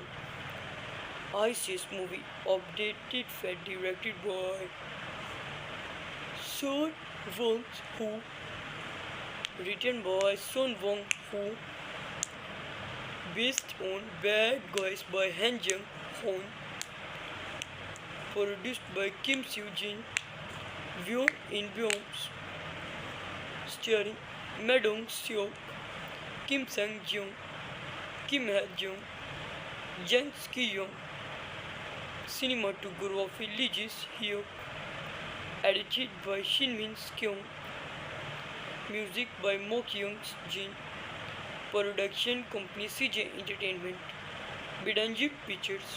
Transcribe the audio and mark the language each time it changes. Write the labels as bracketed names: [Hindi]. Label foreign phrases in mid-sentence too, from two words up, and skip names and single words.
[English] ISIS movie updated fed directed by Son Wong-hu, written by Son Wong-hu, based on Bad Guys by Han Jung-hoon, produced by Kim Soo-jin, Won In-byeom, starring Medong Seok, Kim Sang Jung, Kim Ha Jung, Jang Ski Young. Cinematography Lee Ji Hyuk. Edited by Shinmin Kyung. Music by Mo Kyung Jin. Production company CJ Entertainment. Bidanji Pictures.